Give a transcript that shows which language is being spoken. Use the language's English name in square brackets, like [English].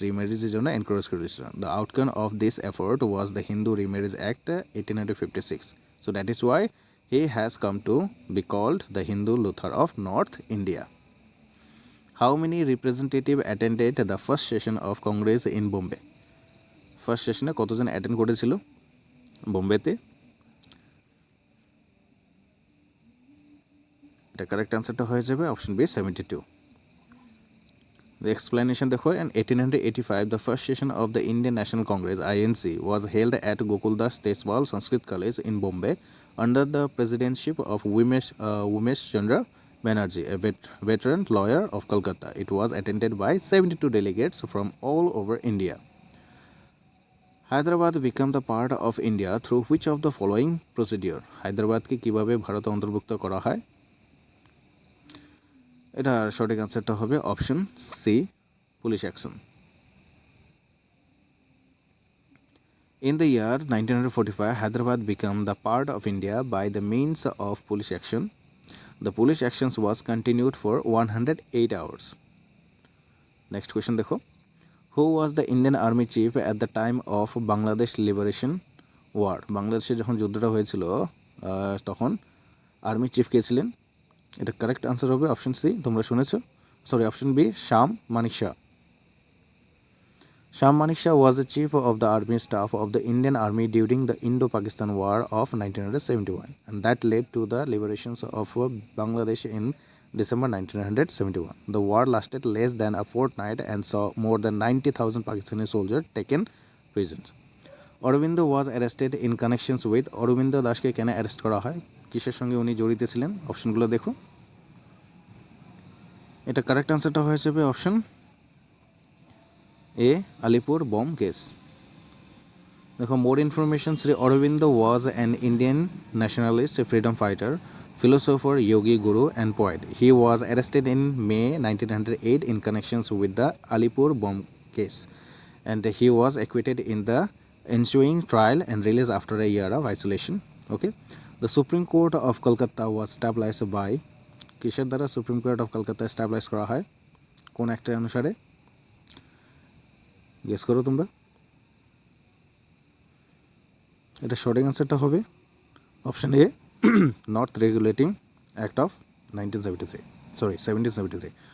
[Bangla] রিম্যারেজের জন্য এনকারেজ করেছিল। [English] The outcome of this effort was the Hindu Remarriage Act 1856. So that is why he has come to be called the Hindu Luther of North India. How many representatives attended the first session of Congress in Bombay? [Bangla] First সেশনে কতজন attend করেছিল বোম্বেতে? এটা correct অ্যান্সারটা হয়ে যাবে option B 72. [English] The explanation দেখো, in 1885 the first session of the Indian National Congress INC was held at Gokuldas Tejpal Sanskrit College in Bombay under the presidency of Umesh Chandra Banerjee, a veteran lawyer of Calcutta. It was attended by 72 delegates from all over India. Hyderabad became the part of India through which of the following procedure? [Bangla] হায়দ্রাবাদকে কিভাবে ভারতে অন্তর্ভুক্ত করা হয়? এটার সঠিক অ্যান্সারটা হবে option C, police action. [English] In the year 1945, Hyderabad became the part of India by the means of police action. The police actions was continued for 108 hours. Next question দেখো, who was the Indian Army chief at the time of Bangladesh Liberation War? [Bangla] বাংলাদেশে যখন যুদ্ধটা হয়েছিল তখন army chief কে ছিলেন? এটা correct answer হবে option C, তোমরা শুনেছো, option B, Shyam Manik Shah. [English] Sham Manik Shah was the chief of the army staff of the Indian Army during the Indo-Pakistan War of 1971, and that led to the liberation of Bangladesh in December 1971. The war lasted less than a fortnight and saw more than 90,000 Pakistani soldiers taken prisoners. Aurobindo was arrested in connections with Aurobindo [Bangla] দাসকে কেন arrest করা হয়? কিসের সঙ্গে উনি জড়িত ছিলেন? অপশনগুলো দেখো। এটা কারেক্ট আনসারটা হয়ে যাবে option A, Alipur bomb case. [English] দেখো, more information, Sri Aurobindo was an Indian nationalist, freedom fighter, philosopher, yogi, guru and poet. He was arrested in May 1908 in connections with the Alipur bomb case, and he was acquitted in the ensuing trial and released after a year of isolation. Okay, the Supreme Court of Kolkata was established by [Bangla] কিসের দ্বারা supreme court of Kolkata establish করা হয়? কোন অ্যাক্টের অনুসারে? Guess করো তোমরা। এটা সঠিক অ্যান্সারটা হবে option A, north regulating act of 1773.